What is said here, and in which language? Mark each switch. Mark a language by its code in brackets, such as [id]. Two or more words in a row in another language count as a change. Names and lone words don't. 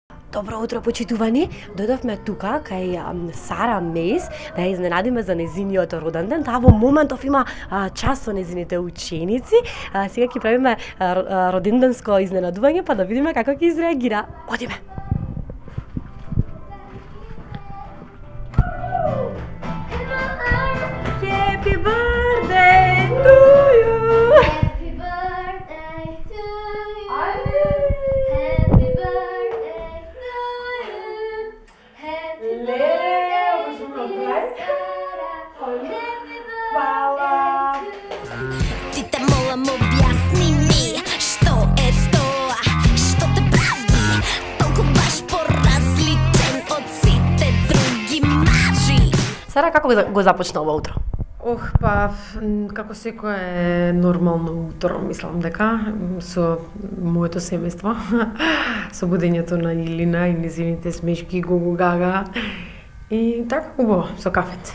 [mk] Добро утро, почитувани. Дојдовме тука кај Сара Мейс да ја изненадиме за незиниот роден ден. Таа во моментов има час со незините ученици. Сега ќе правиме роденденско изненадување, па да видиме како ќе изреагира. Одиме. [en] Happy birthday to you. Happy birthday to you. Happy birthday to you. Happy birthday, dear Sara. Happy birthday to you. [mk] Ти те молам објасни ми што е тоа, што те прави толку баш поразличен од сите други мажи. Сара, како го започна ова утро? Па, како секое нормално утро, мислам дека, со моето семејство, со будењето на Илина и незините смешки, гого-гага, и така убаво, со кафенце.